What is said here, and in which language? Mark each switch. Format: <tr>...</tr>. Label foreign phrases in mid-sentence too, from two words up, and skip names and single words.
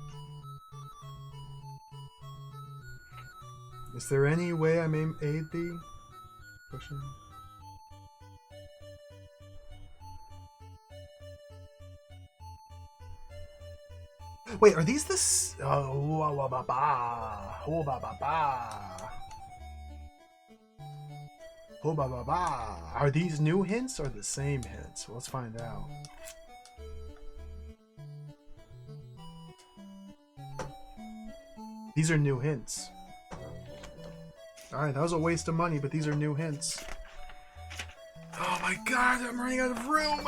<en>Is there any way I may aid thee? Pushing. Wait, are these the? Oh, ba ba ba, oh ba ba ba, oh ba ba ba. Are these new hints or the same hints? Well, let's find out. These are new hints. Alright, that was a waste of money, but these are new hints. Oh my god, I'm running out of room!</en>